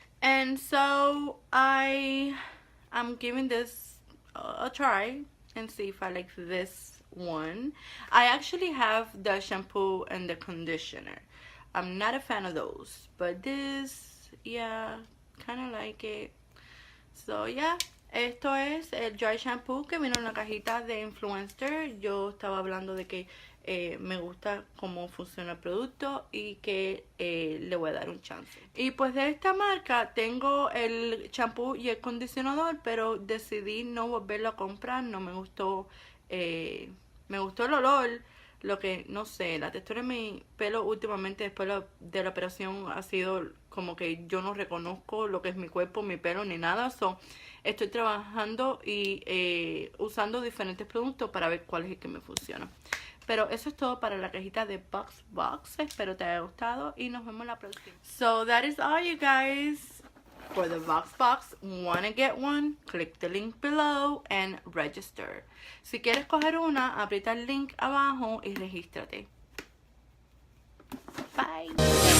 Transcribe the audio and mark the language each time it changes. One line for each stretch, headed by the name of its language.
English: And so I'm giving this a try and see if I like this one. I actually have the shampoo and the conditioner. I'm not a fan of those, but this, yeah, kind of like it.
Spanish: So yeah, esto es el dry shampoo que vino en la cajita de Influenster. Yo estaba hablando de que me gusta cómo funciona el producto y que le voy a dar un chance. Y pues de esta marca tengo el champú y el acondicionador, pero decidí no volverlo a comprar. No me gustó, me gustó el olor. Lo que, no sé, la textura de mi pelo últimamente después de la operación ha sido como que yo no reconozco lo que es mi cuerpo, mi pelo, ni nada. So, estoy trabajando y usando diferentes productos para ver cuál es el que me funciona. Pero eso es todo para la cajita de Box. Espero te haya gustado y nos vemos la próxima.
English: So that is all, you guys. For the Box, wanna get one? Click the link below and register.
Spanish: Si quieres coger una, aprieta el link abajo y regístrate. Bye.